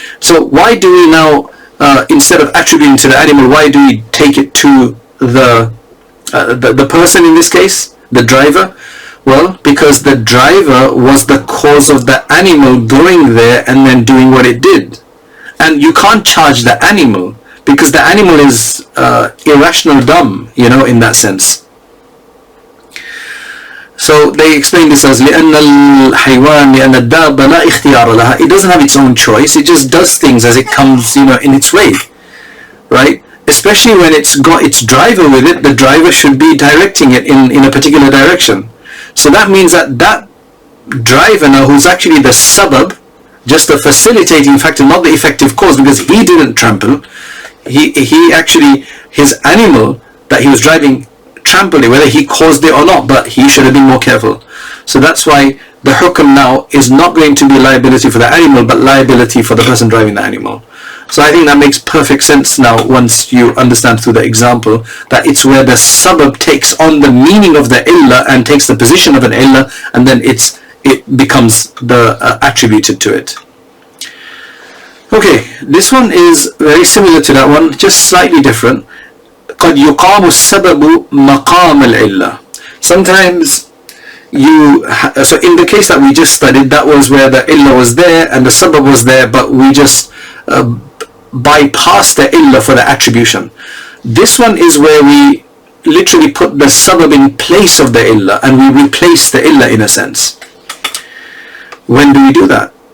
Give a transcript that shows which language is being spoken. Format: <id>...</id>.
<en>So why do we now, instead of attributing to the animal, why do we take it to the person in this case, the driver? Well, because the driver was the cause of the animal going there and then doing what it did. And you can't charge the animal, because the animal is irrational dumb, in that sense. So they explain this as</en> <ar>لأن الحيوان لأن الدابة لا اختيار لها.</ar> <en>It doesn't have its own choice, it just does things as it comes, in its way, right? Especially when it's got its driver with it, the driver should be directing it in a particular direction. So that means that driver now, who's actually the sabab, just the facilitating factor, not the effective cause, because he didn't trample. He actually, his animal that he was driving trampled it, whether he caused it or not, but he should have been more careful. So that's why the hukm now is not going to be liability for the animal, but liability for the person driving the animal. So I think that makes perfect sense now, once you understand through the example, that it's where the sabab takes on the meaning of the illah and takes the position of an illah, and then it becomes attributed to it. Okay, this one is very similar to that one, just slightly different.</en> <ar>قد يقام السبب مقام العلة.</ar> <en>Sometimes so in the case that we just studied, that was where the illah was there and the sabab was there, but we just bypassed the illah for the attribution. This one is where we literally put the sabab in place of the illah, and we replace the illah in a sense. When do we do that?</en>